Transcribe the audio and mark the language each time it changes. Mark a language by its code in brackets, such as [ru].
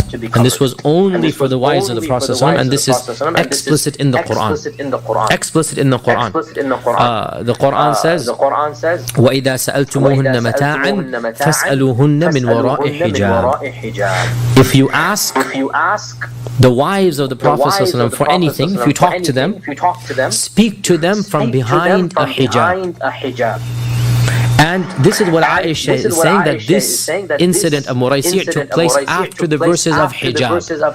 [en] And this was only for the wives of the Prophet, and this is explicit in the Quran. Explicit in the Quran. The Quran says, [ar] وَإِذَا سَأَلْتُمُوهُنَّ مَتَاعًا فَاسْأَلُوهُنَّ مِنْ وَرَاءِ حِجَابٍ. [en] If you ask the wives of the Prophet for anything, if you talk to them, speak to them from behind a hijab. And this is what Aisha is saying, that this incident of Muraisi' took place after the verses of hijab.